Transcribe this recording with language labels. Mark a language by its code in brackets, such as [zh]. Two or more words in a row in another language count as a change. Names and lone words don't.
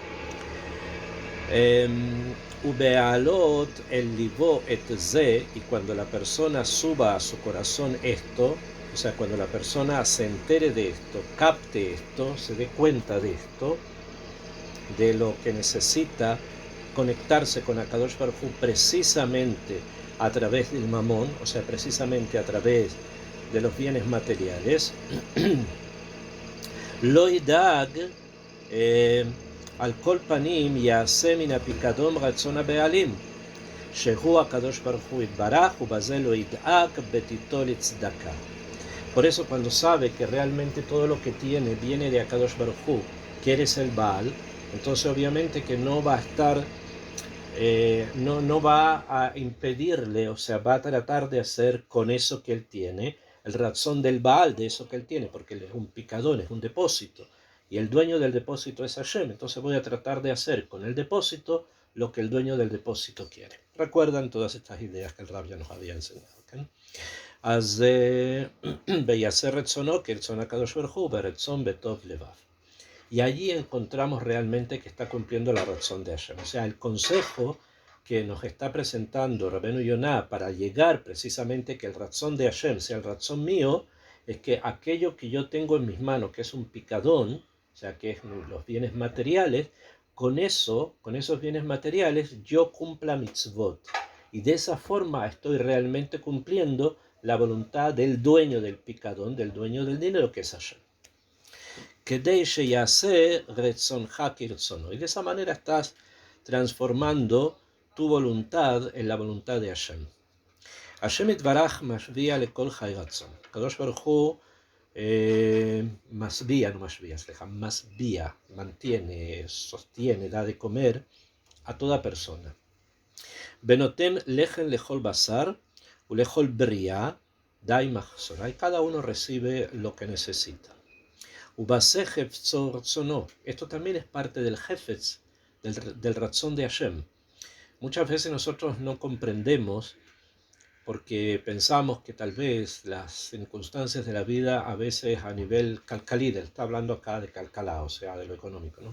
[he] ובעלות אל ליבו את זה, [es] y cuando la persona suba a su corazón esto, o sea, cuando la persona se entere de esto, capte esto, se dé cuenta de esto, de lo que necesita conectarse con Akadosh Baruj Hu precisamente a través del mamón, o sea, precisamente a través de los bienes materiales, [he] לא ידאג על כל פנים יעשה מן הפיקדון רצון הבעלים, שהוא הקדוש ברוך הוא יתברך ובזה לא ידאג בתיתו לצדקה. [es] Por eso cuando sabe que realmente todo lo que tiene viene de Akadosh Baruj Hu, que eres el Baal, entonces obviamente que no va a estar, no va a impedirle, o sea, va a tratar de hacer con eso que él tiene, el razón del Baal de eso que él tiene, porque él es un picadón, es un depósito, y el dueño del depósito es Hashem, entonces voy a tratar de hacer con el depósito lo que el dueño del depósito quiere. Recuerdan todas estas ideas que el Rab ya nos había enseñado, ¿okay? [he] אז ויעשה רצונו כרצון הקדוש ברוך הוא ברצון בטוב לבב. [es] Y allí encontramos realmente que está cumpliendo la razón de Hashem. O sea, el consejo que nos está presentando Rabbeinu Yonah para llegar precisamente que el razón de Hashem sea el razón mío, es que aquello que yo tengo en mis manos, que es un picadón, o sea, que es los bienes materiales, con esos bienes materiales, yo cumpla mitzvot. Y de esa forma estoy realmente cumpliendo la voluntad del dueño del picadón, del dueño del dinero, que es Hashem. [he] כדי שיעשה רצונך כרצונו. [es] Y de esa manera estás transformando tu voluntad en la voluntad de Hashem. [he] Hashem יתברך משביע לכל חי רצון. הקדוש ברוך הוא משביע, [es] mantiene, sostiene, da de comer a toda persona. [he] ונותן לחם לכל בשר ולכל בריאה די מחסורה. [es] Y cada uno recibe lo que necesita. Esto también es parte del jefetz, del razón de Hashem. Muchas veces nosotros no comprendemos porque pensamos que tal vez las circunstancias de la vida a veces a nivel calcalí, está hablando acá de calcalá, o sea, de lo económico, ¿no?